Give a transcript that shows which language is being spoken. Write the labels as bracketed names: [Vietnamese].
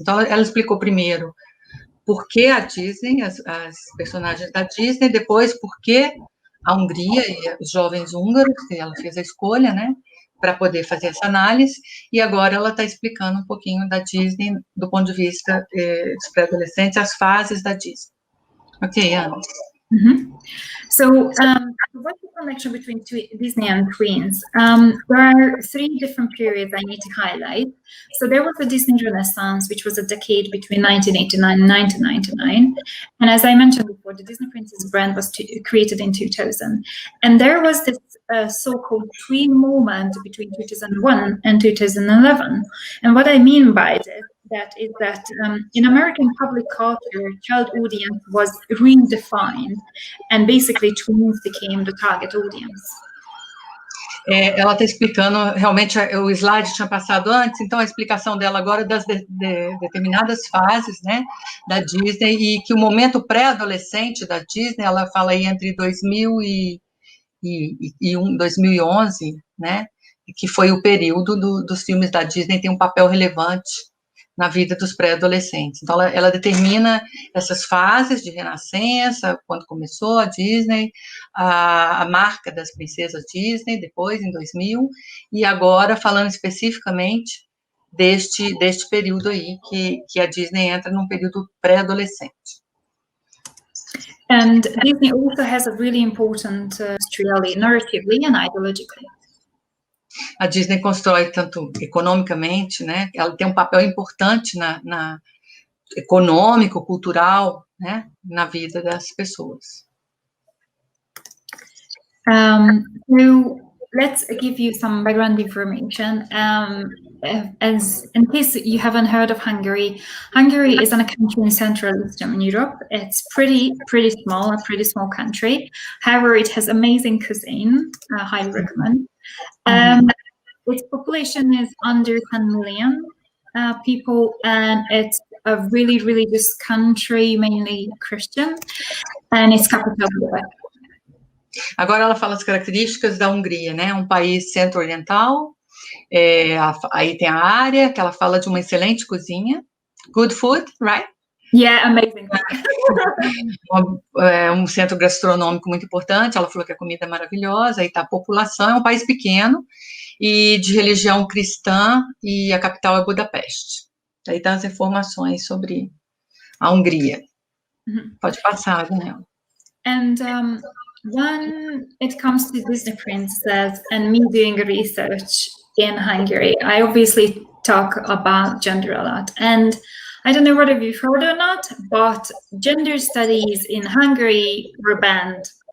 [Portuguese] Então, ela explicou primeiro por que a Disney, as personagens da Disney, depois por que a Hungria e os jovens húngaros, que ela fez a escolha, né, para poder fazer essa análise, e agora ela está explicando um pouquinho da Disney do ponto de vista dos pré-adolescentes, as fases da Disney. [English] Ok, Ana? Mm-hmm. So, what's the connection between Disney and twins? There are 3 different periods I need to highlight. So there was the Disney Renaissance, which was a decade between 1989 and 1999. And as I mentioned before, the Disney Princess brand was created in 2000. And there was this so-called tween moment between 2001 and 2011. And what I mean by that is that in American public culture, child audience was redefined, and basically tweens became the target audience. [Portuguese] Ela está explicando, realmente o slide tinha passado antes, então a explicação dela agora das determinadas fases, né, da Disney, e que o momento pré-adolescente da Disney, ela fala aí entre 2011, né, que foi o período dos filmes da Disney, tem um papel relevante na vida dos pré-adolescentes. Então, ela determina essas fases de renascença, quando começou a Disney, a marca das princesas Disney, depois, em 2000, e agora, falando especificamente deste período aí, que a Disney entra num período pré-adolescente. [English] And Disney also has a really important history, narratively and ideologically. [Portuguese] A Disney constrói tanto economicamente, né? Ela tem um papel importante na econômico, cultural, né? Na vida das pessoas. [English] So let's give you some background information. As in case you haven't heard of Hungary, Hungary is a country in Central Eastern Europe. It's pretty small, a pretty small country. However, it has amazing cuisine. I highly recommend. Its population is under 10 million people, and it's a really religious country, mainly Christian, and its capital Budapest. [Portuguese] Agora ela fala as características da Hungria, né? Um país centro-oriental, aí tem a área que ela fala de uma excelente cozinha, [English] good food, right? Yeah, amazing. [Portuguese] Um centro gastronômico muito importante, ela falou que a comida é maravilhosa, aí tá a população, é um país pequeno, e de religião cristã, e a capital é Budapeste. Aí tá as informações sobre a Hungria. Pode passar, Daniela. [English] And when it comes to Disney princess and me doing research in Hungary, I obviously talk about gender a lot. And I don't know whether you've heard or not, but gender studies in Hungary were banned.